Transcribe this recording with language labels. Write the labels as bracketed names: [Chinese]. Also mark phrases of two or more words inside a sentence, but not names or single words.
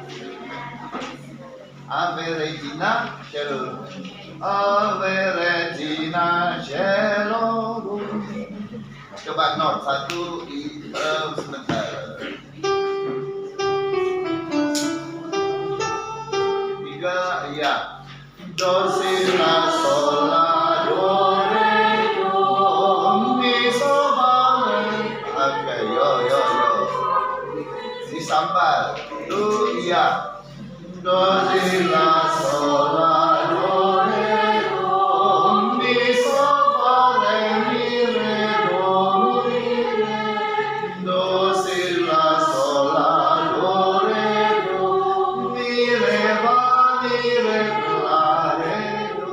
[Latin] Ave Regina Celorum. Ave Regina Celorum. [Indonesian] Coba not satu sebentar. 3 ya. Do si la sol la do re do mi so la re. Oke, yo. Disambar. Do ya. Do si la sol la do re do mi so la re mi re do mi re. Do si la sol la do re do mi re fa mi re la re do.